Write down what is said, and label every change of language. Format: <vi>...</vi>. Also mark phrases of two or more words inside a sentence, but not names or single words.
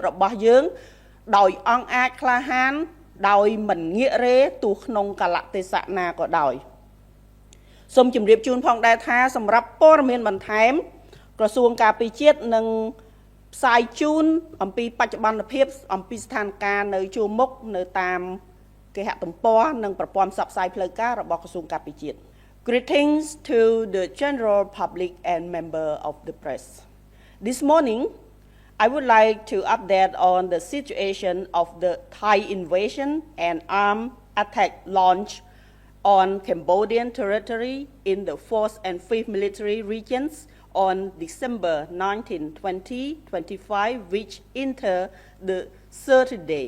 <km>របស់យើងដោយអង់អាចក្លាហានដោយមិនងាករេទោះក្នុងកលៈទេសៈណាក៏ដោយសូមជម្រាបជូនផងដែរថាសម្រាប់ព័ត៌មានបន្ថែមក្រសួងការពារជាតិនិងផ្សាយជូនអំពីបច្ចុប្បន្នភាពអំពីស្ថានភាពនៅជួរមុខនៅតាមគេហទំព័រនិងប្រព័ន្ធផ្សព្វផ្សាយផ្លូវការរបស់ក្រសួងការពារជាតិ</km> <en>Greetings to the general public and member of the press. This morning, I would like to update on the situation of the Thai invasion and armed attack launch on Cambodian territory in the 4th and 5th military regions on December 19, 2025, which enter the 30th day.</en>